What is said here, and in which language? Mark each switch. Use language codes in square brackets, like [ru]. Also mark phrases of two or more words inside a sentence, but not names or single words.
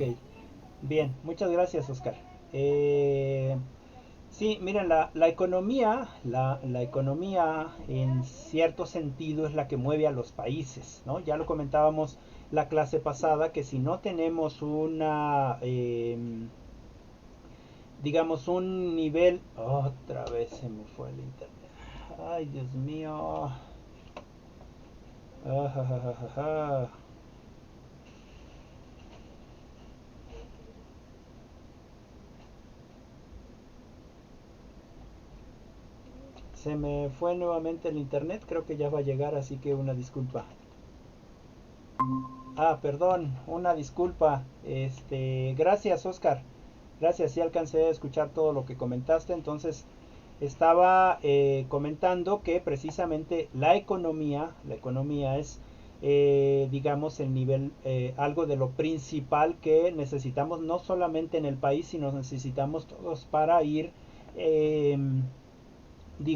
[es] Bien, muchas gracias, Oscar. Eh, Sí, miren, la economía, la economía en cierto sentido es la que mueve a los países, ¿no? Ya lo comentábamos la clase pasada, que si no tenemos digamos, un nivel, otra vez se me fue el internet. Ay, Dios mío. Ah, ja, ja, ja, ja, ja. Se me fue nuevamente el internet, creo que ya va a llegar, así que una disculpa. Perdón, una disculpa. Gracias, Oscar. Gracias, sí alcancé a escuchar todo lo que comentaste. Entonces, estaba comentando que precisamente la economía es, digamos, el nivel, algo de lo principal que necesitamos, no solamente en el país, sino necesitamos todos para ir, eh, digamos, sobreviviendo.